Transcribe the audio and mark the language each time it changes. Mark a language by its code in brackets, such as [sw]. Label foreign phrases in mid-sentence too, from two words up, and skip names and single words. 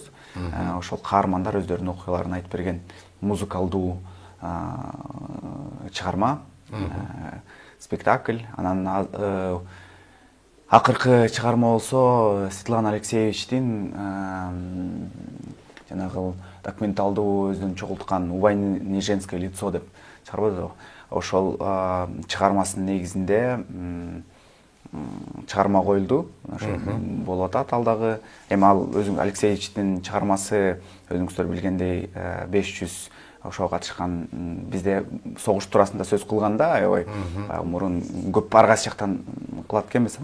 [ky] Ошол каармандар өздөрүнүн окуяларын айтып берген музыкалдуу чыгарма, спектакль. Анан акыркы чыгарма болсо Светлана Алексеевичтин жанагы документалдуу өзүнүн чогулткан «У войны женское лицо» деп чыгарбады. Ошол чыгармасынын негизинде чыгарма коюлду. Ошо болуп атат ал дагы. Эми ал өзүң Алексеевичтин чыгармасы өзүңүздөр билгендей 500 ошого катышкан, бизде согуш туурасында сөз кылганда аябай мурун көп ар кайсы жактан кылат экенбиз.